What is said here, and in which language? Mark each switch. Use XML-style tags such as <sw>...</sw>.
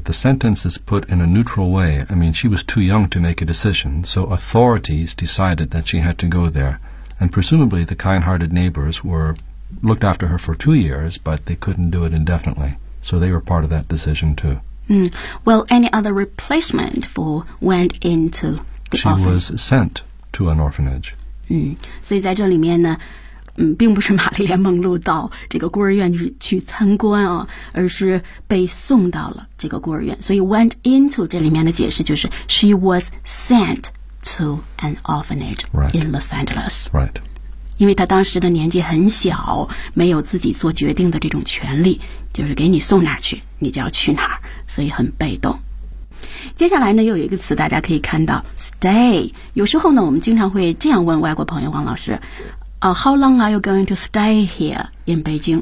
<en>The sentence is put in a neutral way. I mean, she was too young to make a decision, so authorities decided that she had to go there. And presumably, the kind-hearted neighbors were looked after her for 2 years, but they couldn't do it indefinitely. So they were part of that decision, too. Well, any other replacement for went into the orphanage? She was sent to an orphanage.</en> <zh>所以在这里面呢，并不是玛丽莲·梦露到这个孤儿院去参观啊，而是被送到了这个孤儿院。</zh> <en>所以 went into</en> <zh>这里面的解释就是</zh> <en>she was sent to an orphanage in Los Angeles. Right.</en> <zh>因为她当时的年纪很小，没有自己做决定的这种权利，就是给你送哪去，你就要去哪，所以很被动。接下来呢，又有一个词大家可以看到 stay。有时候呢，我们经常会这样问外国朋友王老师。</zh> <en>How long are you going to stay here in Beijing?</en>